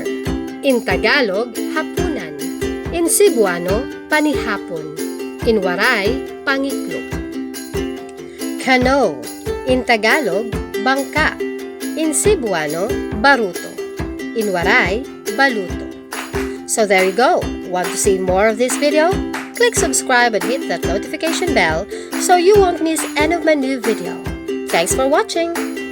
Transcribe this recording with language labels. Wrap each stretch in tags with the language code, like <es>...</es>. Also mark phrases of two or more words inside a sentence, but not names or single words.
<en>In Tagalog, hapunan. In Cebuano, panihapon. In Waray, pangiklop. Canoe. In Tagalog, bangka. In Cebuano, baruto. In Waray, baluto. So there you go. Want to see more of this video? Click subscribe and hit that notification bell so you won't miss any of my new video. Thanks for watching.</en>